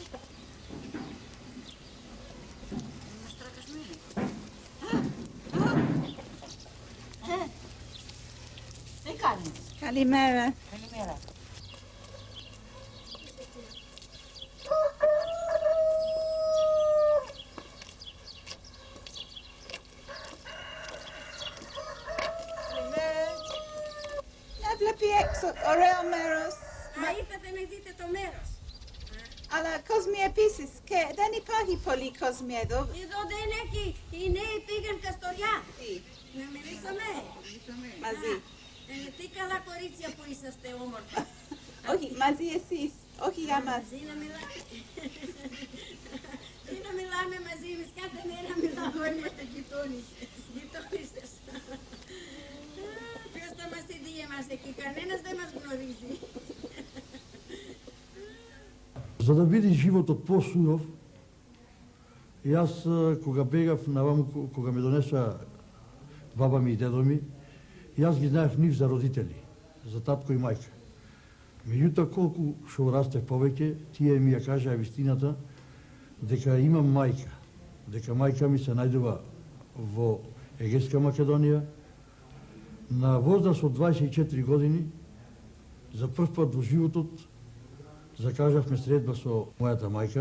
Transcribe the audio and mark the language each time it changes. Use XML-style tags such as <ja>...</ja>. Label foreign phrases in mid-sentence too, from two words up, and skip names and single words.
<el>Kalimera. Kalimera. Ne βλέπει έξω, ωραίο μέρος. Α, ήρθατε να δείτε το μέρος. Αλλά κόσμοι επίσης και δεν υπάρχει πολύ κόσμοι εδώ. Εδώ δεν έχει, οι νέοι πήγαν καστοριά. Τι? Να μιλήσαμε. Μαζί. Τι καλά κορίτσια που είσαστε όμορφα. Όχι, μαζί εσείς, όχι για μας. Μαζί να μιλάμε. Τι να μιλάμε μαζί, εμείς κάθε μέρα μιλάμε, όλοι είμαστε γειτόνισσες. Ποιος θα μας δει εμάς εκεί, κανένας δεν μας γνωρίζει.</el> <mk>За да биде животот посуров, јас кога бегав наваму, кога ме донеса баба ми и дедо ми, јас ги знаев нив за родители, за татко и мајка. Меѓутоа, колку што растев повеќе, тие ми ја кажаа вистината, дека имам мајка, дека мајка ми се најдува во Егејска Македонија, на возраст од 24 години, за прв пат во животот, закажавме средба со мојата мајка.</mk>